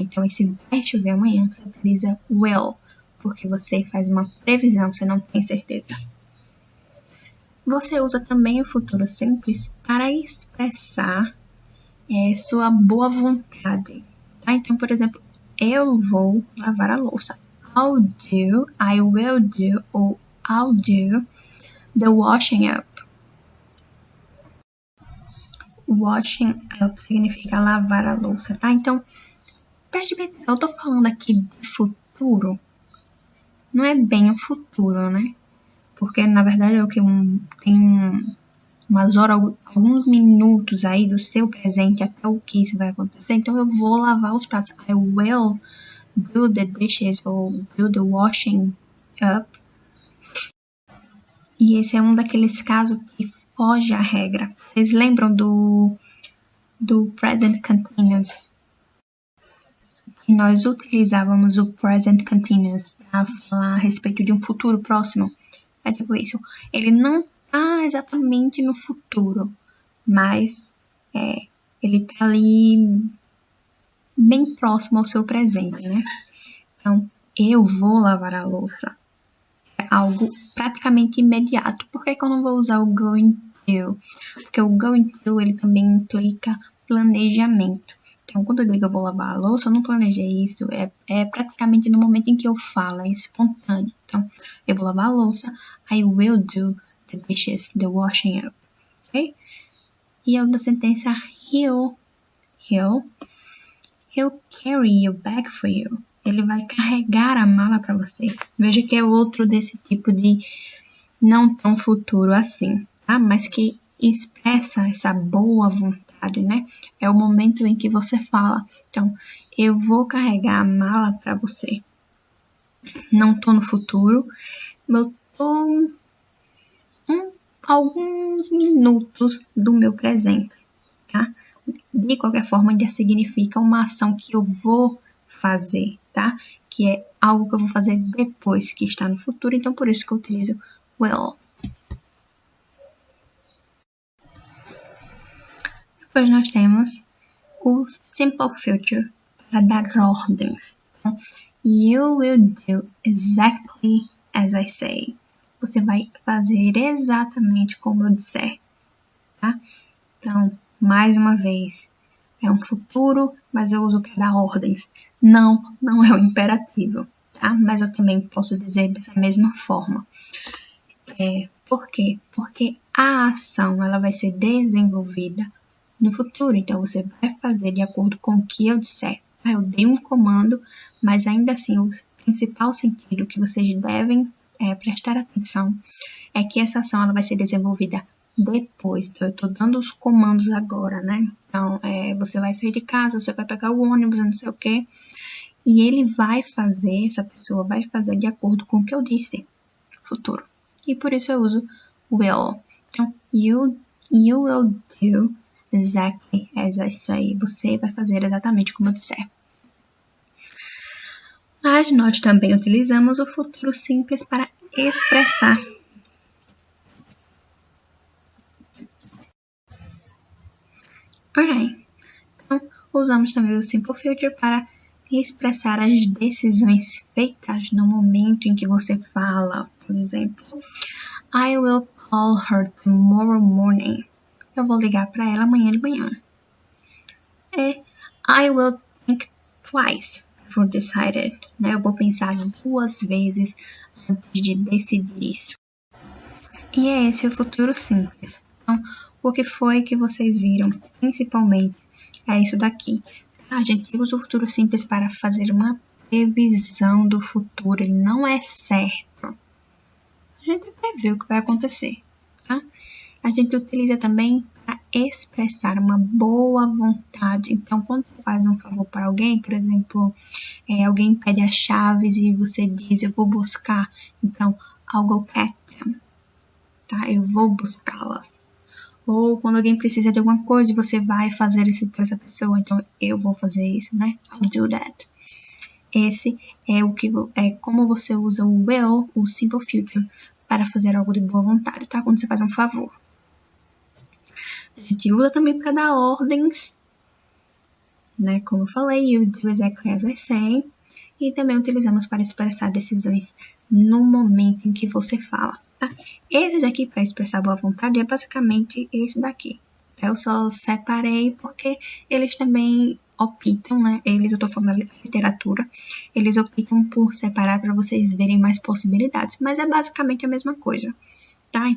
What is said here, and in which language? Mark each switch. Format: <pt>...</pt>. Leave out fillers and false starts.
<pt>Então, esse vai chover amanhã você utiliza will, porque você faz uma previsão, você não tem certeza. Você usa também o futuro simples para expressar sua boa vontade. Tá? Então, por exemplo, eu vou lavar a louça.</pt> <en>I'll do, I will do, ou I'll do the washing up.</en> <pt>Washing up significa lavar a louça, tá? Então, preste bem atenção, eu tô falando aqui de futuro. Não é bem o futuro, né? Porque, na verdade, é o que tem umas horas, alguns minutos aí do seu presente até o que isso vai acontecer. Então, eu vou lavar os pratos.</pt> <en>I will do the dishes ou do the washing up.</en> <pt>E esse é um daqueles casos que foge à regra. Vocês lembram do present continuous? Que nós utilizávamos o present continuous a falar a respeito de um futuro próximo. É tipo isso. Ele não tá exatamente no futuro, mas ele tá ali bem próximo ao seu presente, né? Então, eu vou lavar a louça. É algo praticamente imediato. Por que eu não vou usar o going to? Porque o going to, ele também implica planejamento. Então, quando eu digo eu vou lavar a louça, eu não planejei isso. É praticamente no momento em que eu falo, é espontâneo. Então, eu vou lavar a louça.</pt> <en>I will do the dishes, the washing up. Ok?</en> <pt>E a outra sentença,</pt> <en>he'll carry your bag for you.</en> <pt>Ele vai carregar a mala para você. Veja que é outro desse tipo de não tão futuro assim, tá? Mas que expressa essa boa vontade, né? É o momento em que você fala. Então, eu vou carregar a mala para você. Não tô no futuro, eu tô alguns minutos do meu presente, tá? De qualquer forma, já significa uma ação que eu vou fazer, tá? Que é algo que eu vou fazer depois que está no futuro, então por isso que eu utilizo will. Depois nós temos o simple future para dar ordens.</pt> <en>Então, you will do exactly as I say.</en> <pt>Você vai fazer exatamente como eu disser, tá? Então, mais uma vez, é um futuro, mas eu uso para dar ordens. Não é o imperativo, tá? Mas eu também posso dizer dessa mesma forma. Por quê? Porque a ação ela vai ser desenvolvida no futuro. Então, você vai fazer de acordo com o que eu disser. Eu dei um comando, mas ainda assim, o principal sentido que vocês devem prestar atenção é que essa ação ela vai ser desenvolvida depois. Então, eu estou dando os comandos agora, né? Então, você vai sair de casa, você vai pegar o ônibus, não sei o quê. E ele vai fazer, essa pessoa vai fazer de acordo com o que eu disse no futuro. E por isso eu uso will.</pt> <en>Então, you will do exactly as I say.</en> <pt>Você vai fazer exatamente como eu disser. Mas nós também utilizamos o futuro simples para expressar. Ok. Então, usamos também o simple future para expressar as decisões feitas no momento em que você fala. Por exemplo,</pt> <en>I will call her tomorrow morning.</en> <pt>Eu vou ligar para ela amanhã de manhã.</pt> <en>I will think twice before decided.</en> <pt>Eu vou pensar 2 vezes antes de decidir isso. E é esse o futuro simples. Então, o que foi que vocês viram? Principalmente, é isso daqui. A gente usa o futuro simples para fazer uma previsão do futuro. Ele não é certo. A gente prevê o que vai acontecer, tá? A gente utiliza também para expressar uma boa vontade. Então, quando você faz um favor para alguém, por exemplo, alguém pede as chaves e você diz, eu vou buscar. Então,</pt> <en>I'll go get them.</en> <pt>Tá? Eu vou buscá-las. Ou quando alguém precisa de alguma coisa, você vai fazer isso para essa pessoa. Então, eu vou fazer isso, né?</pt> <en>I'll do that.</en> <pt>Esse é como você usa o will, o simple future, para fazer algo de boa vontade, tá? Quando você faz um favor. A gente usa também para dar ordens, né? Como eu falei,</pt> <en>you do exactly as I say.</en> <pt>E também utilizamos para expressar decisões no momento em que você fala, tá? Esse daqui para expressar boa vontade é basicamente esse daqui. Eu só separei porque eles também optam, né? Eu tô falando da literatura, eles optam por separar para vocês verem mais possibilidades, mas é basicamente a mesma coisa, tá?</pt>